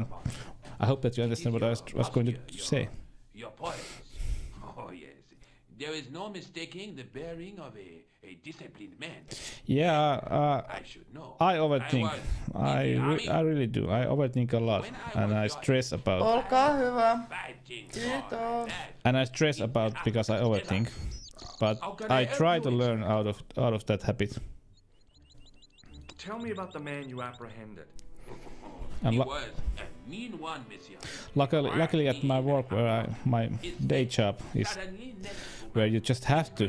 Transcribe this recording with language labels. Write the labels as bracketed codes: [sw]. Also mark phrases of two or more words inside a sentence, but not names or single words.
[en] I hope that you understand what I was going to say. Your points. Oh, yes. There is no mistaking the bearing of a disciplined man. Yeah, I should know. I overthink. I really do. I overthink a lot, and I stress about. [fi] Olkaa hyvä. Kiitos. [en] And I stress about because I overthink, but I try to learn out of that habit. Tell me about the man you apprehended. And He was a mean one, monsieur. luckily at my work, my day job is where you just have to.